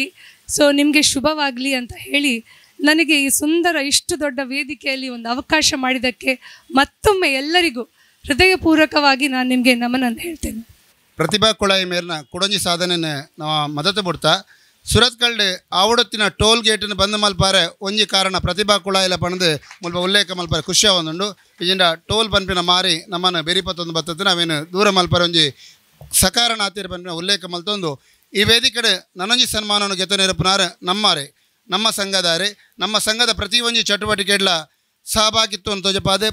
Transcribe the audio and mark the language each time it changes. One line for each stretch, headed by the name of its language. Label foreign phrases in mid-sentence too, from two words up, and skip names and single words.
Kannada: ಸೊ ನಿಮಗೆ ಶುಭವಾಗಲಿ ಅಂತ ಹೇಳಿ ನನಗೆ ಈ ಇಷ್ಟು ದೊಡ್ಡ ವೇದಿಕೆಯಲ್ಲಿ ಒಂದು ಅವಕಾಶ ಮಾಡಿದ್ದಕ್ಕೆ ಮತ್ತೊಮ್ಮೆ ಎಲ್ಲರಿಗೂ ಹೃದಯಪೂರ್ವಕವಾಗಿ ನಾನು ನಿಮಗೆ ನಮನನ್ನು ಹೇಳ್ತೇನೆ.
Tulu: ಪ್ರತಿಭಾ ಕುಳಾಯಿ ಮೇಲಿನ ಕುಡಂಜಿ ಸಾಧನೆ ನಾವು ಮದತು ಬಿಡ್ತಾ ಸುರತ್ಕಲ್ಡ್ ಆವಡತ್ತಿನ ಟೋಲ್ ಗೇಟನ್ನು ಬಂದ್ ಮಲ್ಪಾರೆ ಒಂಜಿ ಕಾರಣ ಪ್ರತಿಭಾ ಕುಳಾಯಿಲ ಪಣದು ಮುಲ್ಪ ಉಲ್ಲೇಖ ಮಲ್ಪಾರೆ ಖುಷಿ ಒಂದುಂಡು. ಇಜಿಂಡ ಟೋಲ್ ಪನ್ಪಿನ ಮಾರಿ ನಮ್ಮನ್ನು ಬೆರಿಪತ್ತೊಂದು ಬರ್ತದೆ, ನಾವೇನು ದೂರ ಮಲ್ಪಾರೆ ಒಂಜಿ ಸಕಾರಣ ಆತಿರ ಪನ್ಪಿನ ಉಲ್ಲೇಖ ಮಲ್ತೊಂದು ಈ ವೇದಿಕೆ ನನಂಜಿ ಸನ್ಮಾನವನ್ನು ಗೆತನಿರಪುನಾರ ನಮ್ಮ ಸಂಘದಾರೆ, ನಮ್ಮ ಸಂಘದ ಪ್ರತಿ ಒಂಜಿ ಚಟುವಟಿಕೆಗಳ ಸಹಭಾಗಿತ್ವ ತೋಜಪಾದೆ.